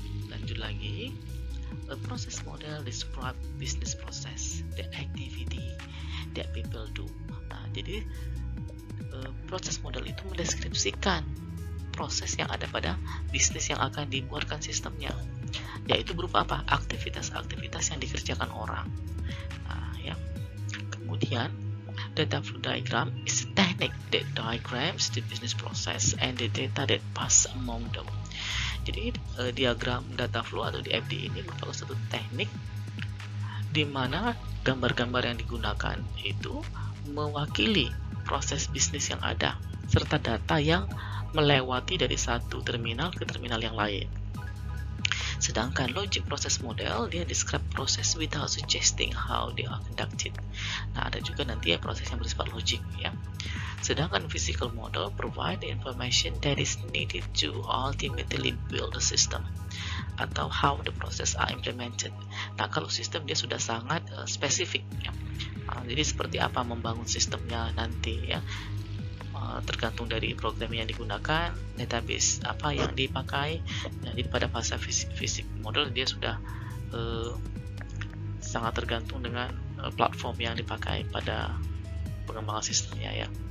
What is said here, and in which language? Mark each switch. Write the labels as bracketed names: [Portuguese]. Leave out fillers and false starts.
[Indonesian] Lanjut lagi, [English] a process model describe business process, the activity that people do. [Indonesian] Nah, jadi proses model itu mendeskripsikan proses yang ada pada bisnis yang akan dibuatkan sistemnya, yaitu berupa apa? Aktivitas-aktivitas yang dikerjakan orang. Nah, ya. [English] Kemudian data flow diagram is a technique that diagrams the business process and the data that pass among them. [Indonesian] Jadi diagram data flow atau DFD ini merupakan satu teknik di mana gambar-gambar yang digunakan itu mewakili proses bisnis yang ada serta data yang melewati dari satu terminal ke terminal yang lain. Sedangkan [English] logic process model dia describe proses without suggesting how they are conducted. [Indonesian] Nah, ada juga nanti ya proses yang bersifat logik ya. Sedangkan [English] physical model provide the information that is needed to ultimately build the system atau how the process are implemented. [Indonesian] Nah, kalau sistem dia sudah sangat spesifik ya. Jadi seperti apa membangun sistemnya nanti ya, tergantung dari program yang digunakan, database apa yang dipakai. Jadi pada fase fisik model dia sudah sangat tergantung dengan platform yang dipakai pada pengembangan sistemnya ya.